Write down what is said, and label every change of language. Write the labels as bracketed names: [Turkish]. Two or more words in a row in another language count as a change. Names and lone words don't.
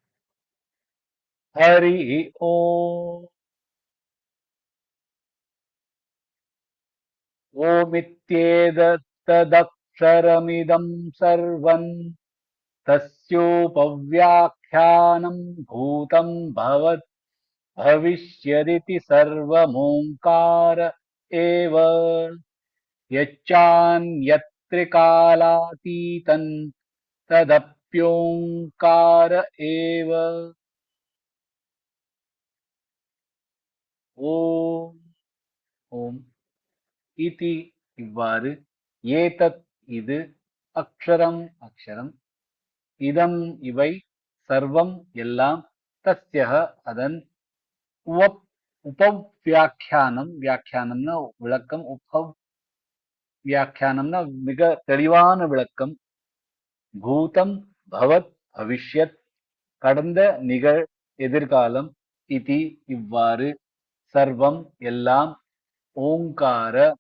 [Sanskrit] हरि ओम्. ओमित्येतदक्षरमिदं सर्वं तस्योपव्याख्यानं भूतं भवत् भविष्यदिति सर्वमोङ्कार एव यच्चान्यत्रिकालातीतं तदप्योङ्कार एव. ओम् ओम् इति [Tamil] இவ்வாறு, ஏதத் இது, அக்ஷரம் அக்ஷரம், இதம் இவை, சர்வம் எல்லாம், தஸ்யஹ அதன், உபவ்யாக்கியானம் வியாக்கியானம்னா விளக்கம், வியாக்கியானம்னா மிக தெளிவான விளக்கம், [Sanskrit] भूतं भवद् भविष्यत् [Tamil] கடந்த நிகழ் எதிர்காலம், இதி இவ்வாறு, சர்வம் எல்லாம், ஓங்கார